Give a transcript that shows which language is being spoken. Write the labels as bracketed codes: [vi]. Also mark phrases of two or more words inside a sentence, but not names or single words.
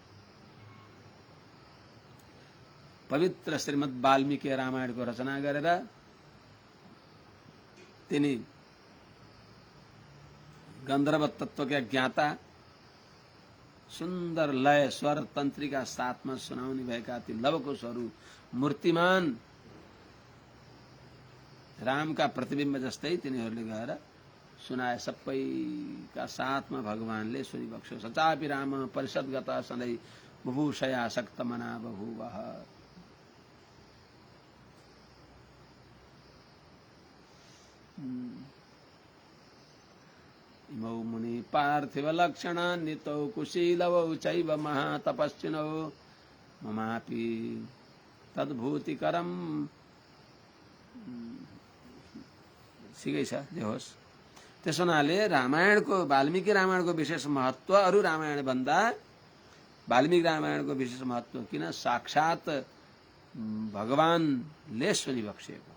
[ne] पवित्र श्रीमद् वाल्मीकि रामायणको रचना गरेर तिनी गन्धर्व तत्वका ज्ञाता सुन्दर लय स्वर तन्त्रिका साथमा सुनाउने भएका ती लवकुशहरू मूर्तिमान रामका प्रतिबिम्ब जस्तै तिनीहरूले गएर सुनाए। सबैका साथमा भगवानले सुनिबक्स्यो। [sa] सचापि राम परिषद्गतः सधैँ बुभूषया सक्तमना बभूवः। इमौ मुनि पार्थिव लक्षणान्वितौ कुशीलवौ चैव महातपस्विनौ ममापि तद्भूतिकरम। [ne] ठिकै छ, जे होस्। त्यस हुनाले रामायणको वाल्मीकि रामायणको विशेष महत्व अरू रामायण भन्दा वाल्मीकि रामायणको विशेष महत्व किन साक्षात भगवानले सुनिबक्सिएको।